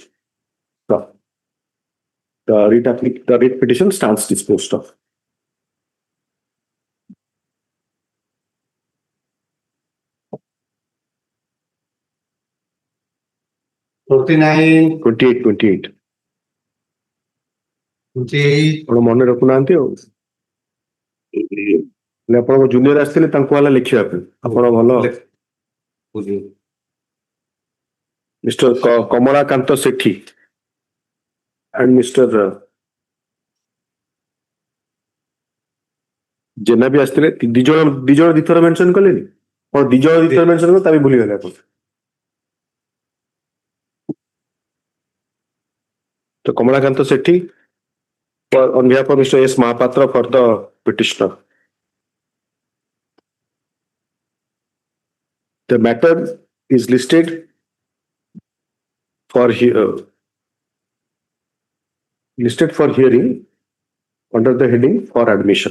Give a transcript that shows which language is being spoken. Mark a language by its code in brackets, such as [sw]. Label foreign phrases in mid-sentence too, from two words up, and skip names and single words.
[en] So, the writ petition stands disposed of. Twenty-eight. [or] ଆପଣ ମନେ ରଖୁନାହାନ୍ତି ଆଉ ଆପଣଙ୍କ ଜୁନିୟର ଆସିଥିଲେ ତାଙ୍କୁ ହେଲା ଲେଖିବା ପାଇଁ ଆପଣ ଭଲ ମିଷ୍ଟର କମଳାକାନ୍ତ ସେଠୀ [en] and Mr. [or] ଜେନା ବି ଆସିଥିଲେ ଦି ଜଣ ଦିଥର ମେନସନ କଲେନି ଆପଣ ଦି ଜଣ ଦିଥର ମେନସନ କଲେ ତା ବି ଭୁଲିଗଲେ ଆପଣ ତ କମଳାକାନ୍ତ ସେଠୀ [en] on behalf of Mr. S. Mahapatra for the petitioner. The matter is listed for hearing under the heading for admission.